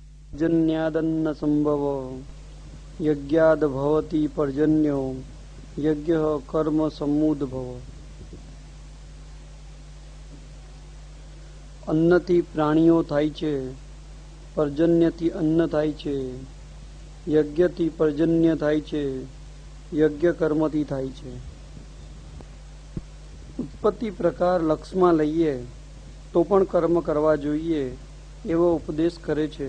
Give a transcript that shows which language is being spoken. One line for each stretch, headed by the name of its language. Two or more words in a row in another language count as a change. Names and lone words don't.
Sanskrit: जन्यादन्न संभव यज्ञाद भवति पर्जन्यो यज्ञ कर्म समुद्भव।
Gujarati: अन्नથી પ્રાણીઓ થાય છે, પર્જન્યથી અન્ન થાય છે, યજ્ઞથી પર્જન્ય થાય છે, યજ્ઞ કર્મથી થાય છે। ઉત્પત્તિ પ્રકાર લક્ષમાં લઈએ તો પણ કર્મ કરવા જોઈએ એવો ઉપદેશ કરે છે।